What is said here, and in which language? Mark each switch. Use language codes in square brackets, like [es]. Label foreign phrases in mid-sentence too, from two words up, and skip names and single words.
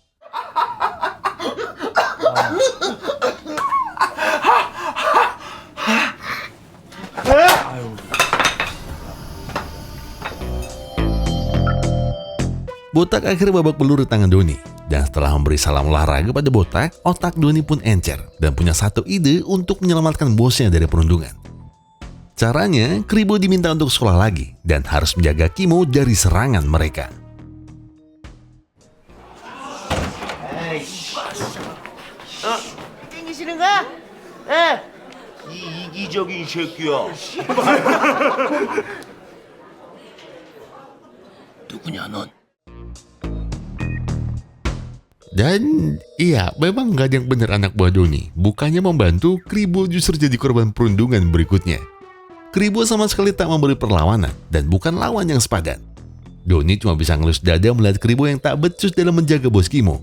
[id] Botak akhirnya babak belur di tangan Doni. Dan setelah memberi salam olahraga pada Botak, otak Doni pun encer dan punya satu ide untuk menyelamatkan bosnya dari perundungan. Caranya, Kribo diminta untuk sekolah lagi dan harus menjaga Kimo dari serangan mereka. [ko] 땡기시는 거야? 예. 이 이기적인 새끼야. 누구냐 넌? [id] Dan iya, memang gak ada yang benar anak buah Doni. Bukannya membantu, Kribo justru jadi korban perundungan berikutnya. Kribo sama sekali tak memberi perlawanan dan bukan lawan yang sepadan. Doni cuma bisa ngelus dada melihat Kribo yang tak becus dalam menjaga bos Kimo.